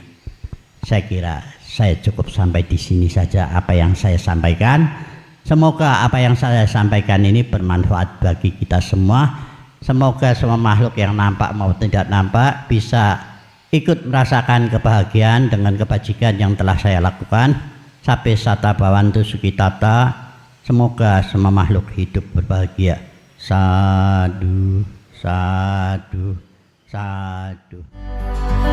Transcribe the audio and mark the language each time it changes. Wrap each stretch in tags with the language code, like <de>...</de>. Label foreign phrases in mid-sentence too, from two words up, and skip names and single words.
<id>Saya kira saya cukup sampai di sini saja apa yang saya sampaikan. Semoga apa yang saya sampaikan ini bermanfaat bagi kita semua. Semoga semua makhluk yang nampak maupun tidak nampak bisa ikut merasakan kebahagiaan dengan kebajikan yang telah saya lakukan.</id> <pi>Sabe sata bawantu sukitata.</pi> <id>Semoga semua makhluk hidup berbahagia.</id> <pi>Sadu, sadu, sadu.</pi>